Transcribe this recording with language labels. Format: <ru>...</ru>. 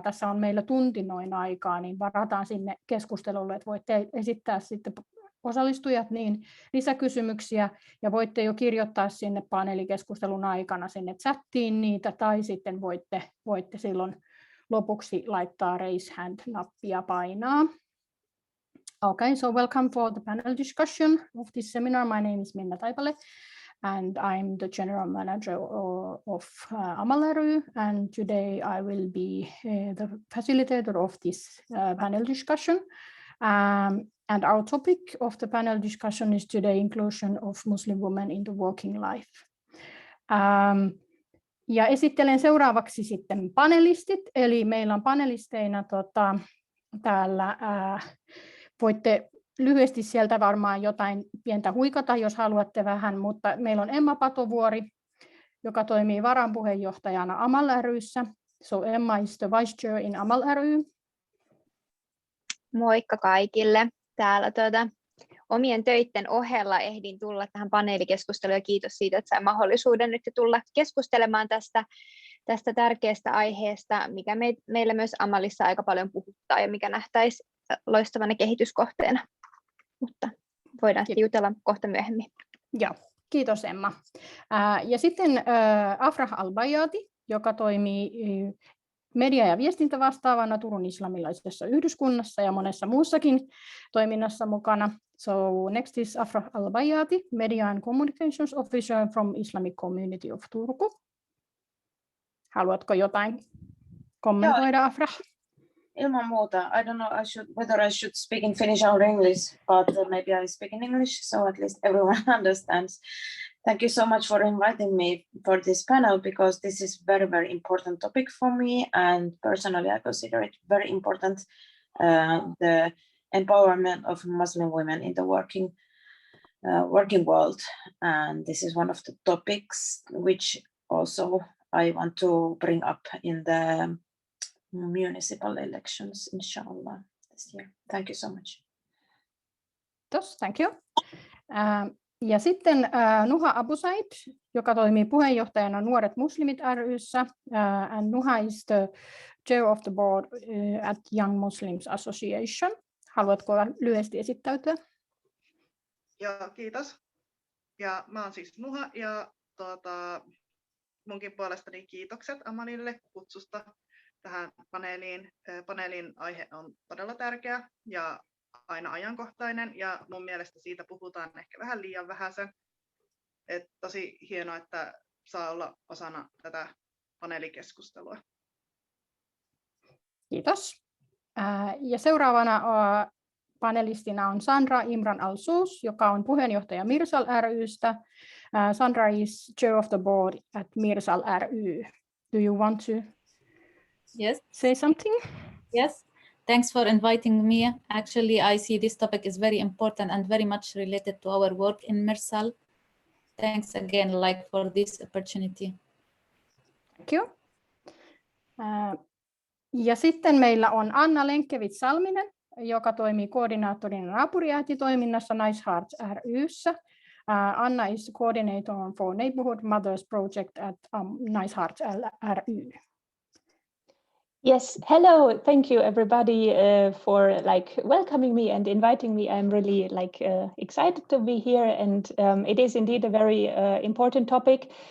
<fi>Tässä on meillä tunti noin aikaa, niin varataan sinne keskustelulle, että voitte esittää sitten osallistujat niin lisäkysymyksiä ja voitte jo kirjoittaa sinne paneelikeskustelun aikana sinne chattiin niitä tai sitten voitte silloin lopuksi laittaa raise hand-nappia painaa.</fi> <en>Okay, so welcome for the panel discussion of this seminar. My name is Minna Taipale and I'm the general manager of Amal Ry, and today I will be the facilitator of this panel discussion. And our topic of the panel discussion is today inclusion of Muslim women in the working life.</en> <fi>Ja esittelen seuraavaksi sitten panelistit, eli meillä on panelisteina täällä, voitte lyhyesti sieltä varmaan jotain pientä huikata, jos haluatte vähän, mutta meillä on Emma Patovuori, joka toimii varapuheenjohtajana Amal Ryssä.</fi> <en>So Emma is the vice chair in Amal Ry.</en> <fi>Moikka kaikille. Täällä omien töiden ohella ehdin tulla tähän paneelikeskusteluun ja kiitos siitä, että sain mahdollisuuden nyt tulla keskustelemaan tästä tärkeästä aiheesta, mikä meillä myös Amalissa aika paljon puhuttaa ja mikä nähtäisi loistavana kehityskohteena. Mutta voidaan jutella kohta myöhemmin. Joo, kiitos Emma. Ja sitten Afrah Al-Bayati, joka toimii media- ja viestintävastaavana Turun islamilaisessa yhdyskunnassa ja monessa muussakin toiminnassa mukana. So next is Afrah Al-Bayati, Media and Communications Officer from Islamic Community of Turku. Haluatko jotain kommentoida, Afrah? Ilman muuta.</fi> <en>I don't know whether I should speak in Finnish or English, but maybe I speak in English, so at least everyone understands. Thank you so much for inviting me for this panel, because this is very, very important topic for me, and personally I consider it very important, the empowerment of Muslim women in the working world. And this is one of the topics which also I want to bring up in the municipal elections, inshallah, this year. Thank you so much. Thank you.</en> <fi>Ja sitten Nuha Abu Said, joka toimii puheenjohtajana Nuoret Muslimit ry:ssä.</fi> <en>And Nuha is the chair of the board at Young Muslims Association.</en> <fi>Haluatko lyhyesti esittäytyä? Joo, kiitos. Ja mä oon siis Nuha ja munkin puolestani kiitokset Amalille kutsusta tähän paneeliin. Paneelin aihe on todella tärkeä ja aina ajankohtainen, ja mun mielestä siitä puhutaan ehkä vähän liian vähäsen. Tosi hienoa, että saa olla osana tätä paneelikeskustelua. Kiitos. Ja seuraavana panelistina on Sandra Imran Al-Suus, joka on puheenjohtaja Mirsal ry:stä.</fi> <en>Sandra is chair of the board at Mirsal ry. Do you want to say something? Yes. Thanks for inviting me. Actually, I see this topic is very important and very much related to our work in Mirsal. Thanks again, for this opportunity. Thank you.</en> <fi>Ja sitten meillä on Anna Lenkkevits-Salminen, joka toimii koordinaattorina naapuriäititoiminnassa Nice Hearts ry:ssä.</fi> <en>Anna is coordinator for Neighborhood Mothers Project at Nice Hearts ry. Yes, hello. Thank you everybody for welcoming me and inviting me. I'm really excited to be here, and it is indeed a very important topic.</en>